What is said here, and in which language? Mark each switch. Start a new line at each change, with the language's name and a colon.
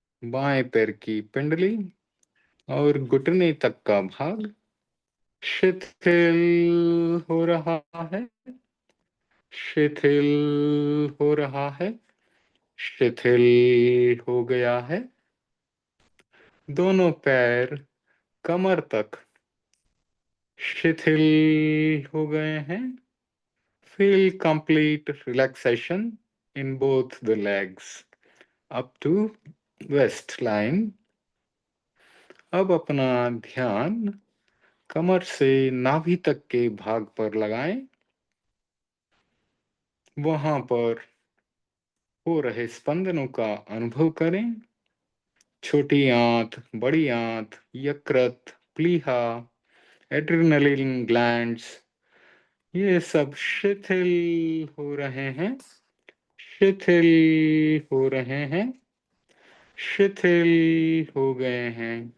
Hindi: बाएं पैर की पिंडली और घुटने तक का भाग शिथिल हो रहा है, शिथिल हो रहा है, शिथिल हो गया है। दोनों पैर कमर तक शिथिल हो गए हैं।
English: Feel complete relaxation in both the legs up to waistline.
Hindi: अब अपना ध्यान कमर से नाभि तक के भाग पर लगाएं। वहां पर हो रहे स्पंदनों का अनुभव करें। छोटी आंत, बड़ी आंत, यकृत, प्लीहा, एड्रिनलिन ग्लैंड्स, ये सब शिथिल हो रहे हैं, शिथिल हो रहे हैं, शिथिल हो गए हैं।